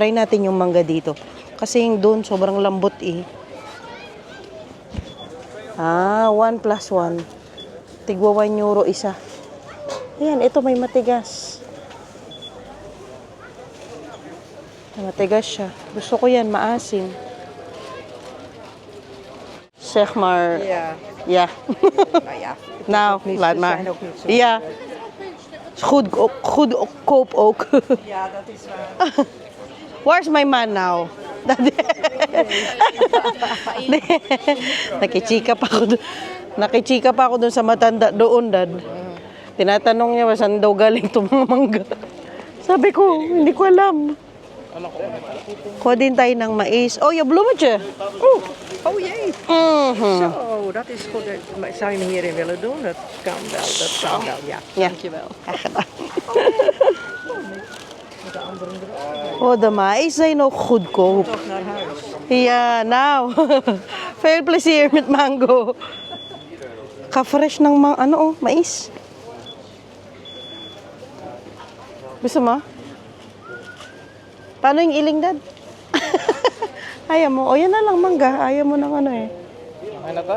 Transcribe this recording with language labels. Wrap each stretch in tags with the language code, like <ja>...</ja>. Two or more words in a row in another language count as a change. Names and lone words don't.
<tl>Try natin yung mangga dito. Kasi yung doon, sobrang lambot eh. 1 plus 1. Tigwa 1 euro isa. Ayan, ito may matigas. Matigas siya. Gusto ko yan, maasim.</tl> <nl>Zeg maar. Ja. Ja. Nou ja. Nou, niet- laat ze maar. zijn ook niet zo Ja. Is goed koop ook. Ja, dat is waar.</nl> <en>Where's my man now?</en> <tl>Nakichika pa ako doon. Nakichika pa ako doon sa matanda doon, Dad. Tinatanong niya, saan daw galing itong mga mangga? Sabi ko, hindi ko alam. Kuha din tayo ng mais.</tl> <nl>Oh, je bloemetje. Oh jee. Mhm. Zo, dat is goed. Maar zou je me hierin willen doen? Dat kan wel, dat kan wel, ja. Ja. Dankjewel. Graag gedaan. Oh, de mais zijn ook goedkoop. Toch naar huis. Ja, nou. Veel plezier met mango.</nl> <tl>Ka-fresh ng mais. Gusto mo? Paano yung iling, Dad? Ayaw mo. O, yan na lang, mangga. Ayaw mo ng ano eh. Ano ka?</tl>